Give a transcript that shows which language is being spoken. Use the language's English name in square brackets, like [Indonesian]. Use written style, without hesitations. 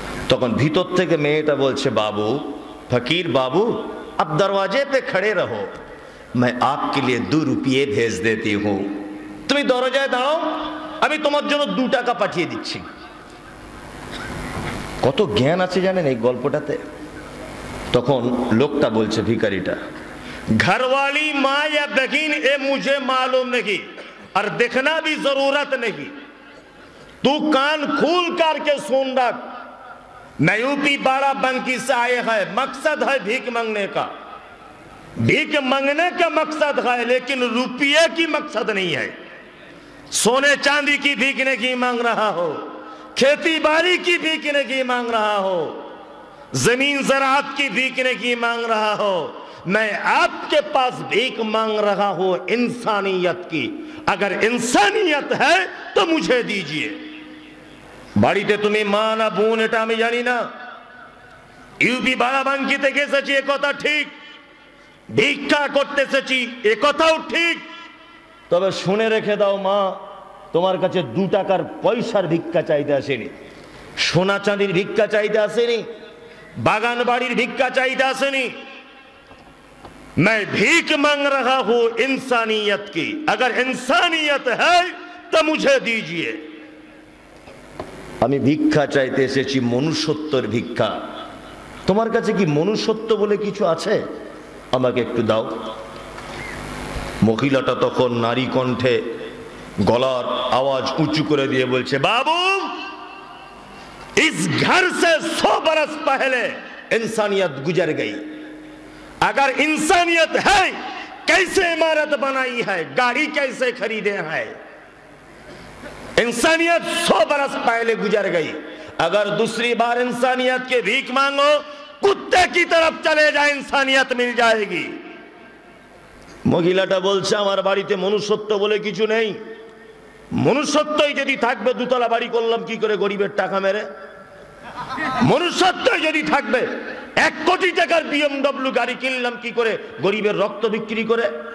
[Bangla] তখন ভিতর থেকে মেয়েটা বলছে, বাবু, ফকির বাবু, [Hindi] আপ দরওয়াজে পে খড়ে রহো, मैं आपके लिए 2 रुपये भेज देती हूं। [Bangla] তুমি দরজায় দাঁড়াও, আমি তোমার জন্য 2 টাকা পাঠিয়ে দিচ্ছি। কত জ্ঞান আছে জানেন এই গল্পটাতে। তখন লোকটা বলছে, ভিখারিটা, [Hindi] ঘরওয়ালি মা या बहन ए मुझे मालूम नहीं और देखना भी जरूरत नहीं, तू कान खोल करके सुन रख। मैं यूपी बाराबंकी से आए हैं, मकसद है भीख मांगने का। भीख मांगने का मकसद है, लेकिन रुपये की मकसद नहीं है। सोने चांदी की भीख नहीं मांग रहा हो, खेती बाड़ी की भीख नहीं मांग रहा हो, जमीन ज़राअत की भीख नहीं मांग रहा हो। मैं आपके पास भीख मांग रहा हूं इंसानियत की। अगर इंसानियत है तो मुझे दीजिए। [Bangla] বাড়িতে তুমি মা না বোন এটা আমি জানি না, ইউপি বারাবাঙ্কি থেকে এসেছি এ কথা ঠিক, ভিক্ষা করতে এসেছি এ কথাও ঠিক, তবে শুনে রেখে দাও মা, তোমার কাছে 2 টাকার পয়সার ভিক্ষা চাইতে আসেনি, সোনা চাঁদির ভিক্ষা চাইতে আসেনি, বাগান বাড়ির ভিক্ষা চাইতে আসেনি। [Hindi] मैं भीख मांग रहा हूं इंसानियत की। अगर इंसानियत है तो मुझे दीजिए। [Bangla] আমি ভিক্ষা চাইতে এসেছি, মনুষ্যত্বের ভিক্ষা। তোমার কাছে কি মনুষ্যত্ব বলে কিছু আছে? আমাকে একটু দাও। মহিলাটা তখন নারী কণ্ঠে গলার আওয়াজ উঁচু করে দিয়ে বলছে, বাবু, [Hindi] इस घर से 100 बरस पहले इंसानियत गुजर गई। अगर इंसानियत है, कैसे इमारत बनाई है, गाड़ी कैसे खरीदे हैं? इंसानियत 100 बरस पहले गुजर गई। अगर दूसरी बार इंसानियत के भीख मांगो, कुत्ते की तरफ चले जाए, इंसानियत मिल जाएगी। [Bangla] মহিলাটা বলছে, আমার বাড়িতে মনুষ্যত্ব বলে কিছু নেই। মনুষ্যত্বই যদি থাকবে, 2 তলা বাড়ি করলাম কি করে গরিবের টাকা মেরে? মনুষ্যত্বই যদি থাকবে, 1 কোটি টাকার BMW গাড়ি কিনলাম কি করে গরিবের রক্ত বিক্রি করে?